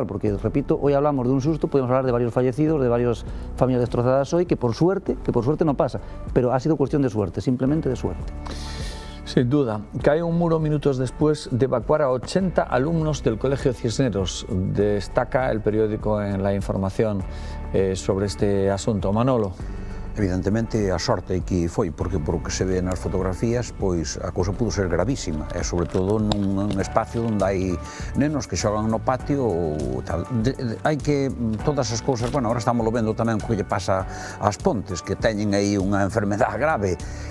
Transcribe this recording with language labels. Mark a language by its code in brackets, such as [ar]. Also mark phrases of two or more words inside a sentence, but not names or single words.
[es] Porque, repito, hoy hablamos de un susto, podemos hablar de varios fallecidos, de varias familias destrozadas hoy, que por suerte no pasa, pero ha sido cuestión de suerte, simplemente de suerte. Sin duda. Cae un muro minutos después de evacuar a 80 alumnos del Colegio Cisneros. Destaca el periódico en la información sobre este asunto. Manolo. [gl] Evidentemente a sorte que foi, porque por o que se ve nas fotografías, pois a cousa pudo ser gravísima, e sobre todo nun espacio onde hai nenos que xogan no patio ou tal. Hai que todas as cousas, bueno, agora estamos vendo tamén o que lle pasa ás Pontes, que teñen aí unha enfermedade grave.